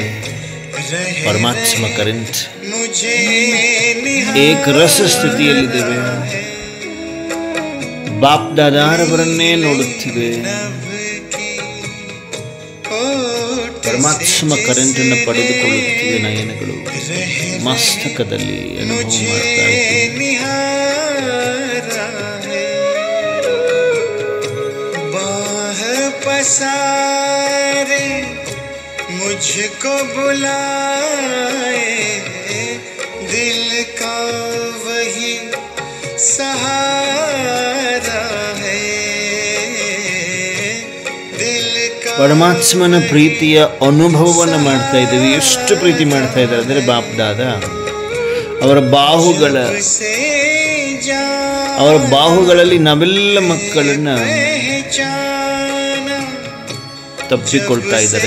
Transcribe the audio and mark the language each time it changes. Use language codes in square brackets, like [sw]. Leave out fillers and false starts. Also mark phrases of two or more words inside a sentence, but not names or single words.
[kn] ಪರಮಾತ್ಮ ಕರೆಂಟ್ ಏಕರಸ ಸ್ಥಿತಿಯಲ್ಲಿದ್ದೇವೆ, ಬಾಪ್ ದಾದಾರವರನ್ನೇ ನೋಡುತ್ತಿವೆ. ಪರಮಾತ್ಮ ಕರೆಂಟನ್ನು ಪಡೆದುಕೊಳ್ಳುತ್ತಿವೆ. ನಯನಗಳು ಮಸ್ತಕದಲ್ಲಿ ಅನುಭವ ಮಾಡ್ತಾ ಇದ್ದೇವೆ. [hi] बाह पसारे मुझको बुलाए, दिल का वही सहारा है, दिल का [kn] ಪರಮಾತ್ಮನ ಪ್ರೀತಿಯ ಅನುಭವವನ್ನು ಮಾಡ್ತಾ ಇದ್ದೇವೆ. ಎಷ್ಟು ಪ್ರೀತಿ ಮಾಡ್ತಾ ಇದ್ದಾರೆ ಅಂದರೆ ಬಾಪ್ ದಾದಾ ಅವರ ಬಾಹುಗಳಲ್ಲಿ ನಾವೆಲ್ಲ ಮಕ್ಕಳನ್ನ ತಪ್ಪಿಕೊಳ್ತಾ ಇದ್ದಾರೆ.